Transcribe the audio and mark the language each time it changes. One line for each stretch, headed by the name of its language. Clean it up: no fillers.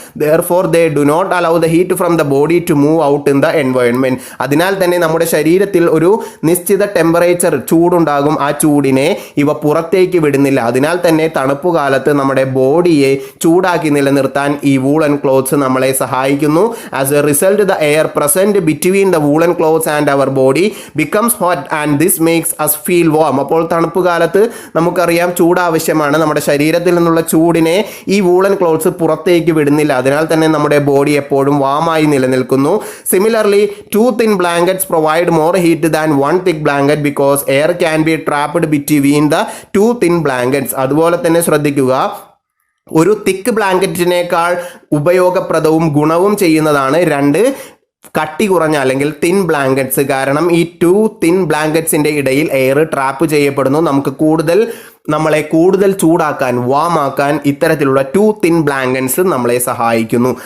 English: Therefore they do not allow the heat from the body to move out in the environment.
Malayalam: അതിനാൽ തന്നെ നമ്മുടെ ശരീരത്തിൽ ഒരു നിശ്ചിത ടെമ്പറേച്ചർ ചൂടുണ്ടാകും, ആ ചൂടിനെ ഇവ പുറത്തേക്ക് വിടുന്നില്ല. അതിനാൽ തന്നെ തണുപ്പ് കാലത്ത് നമ്മുടെ ബോഡിയെ ചൂടാക്കി നിലനിർത്താൻ ഈ വൂളൻ ക്ലോത്ത്സ് നമ്മളെ സഹായിക്കുന്നു.
English: As a result, the air present between the woolen clothes and our body becomes hot and this makes us feel warm.
Malayalam: അപ്പോൾ തണുപ്പ് കാലത്ത് നമുക്കറിയാം ചൂട് ആവശ്യമാണ്. നമ്മുടെ ശരീരത്തിൽ നിന്നുള്ള ചൂടിനെ ഈ വൂളൻ ക്ലോത്ത്സ് പുറത്തേക്ക് വിടുന്നില്ല. അതിനാൽ തന്നെ നമ്മുടെ ബോഡി എപ്പോഴും വാമായി നിലനിൽക്കുന്നു.
English: Similarly, two thin blankets provide more heat than one thick blanket because air can be trapped between the two thin blankets.
Malayalam: അതുപോലെ തന്നെ ശ്രദ്ധിക്കുക, ഒരു തിക്ക് ബ്ലാങ്കറ്റിനേക്കാൾ ഉപയോഗപ്രദവും ഗുണവും ചെയ്യുന്നതാണ് രണ്ട് കട്ടി കുറഞ്ഞ അല്ലെങ്കിൽ തിൻ ബ്ലാങ്കറ്റ്സ്. കാരണം ഈ ടു തിൻ ബ്ലാങ്കറ്റ്സിന്റെ ഇടയിൽ എയർ ട്രാപ്പ് ചെയ്യപ്പെടുന്നു. നമ്മളെ കൂടുതൽ ചൂടാക്കാൻ, വാമാക്കാൻ ഇത്തരത്തിലുള്ള ടു തിൻ ബ്ലാങ്കറ്റ്സ് നമ്മളെ സഹായിക്കുന്നു.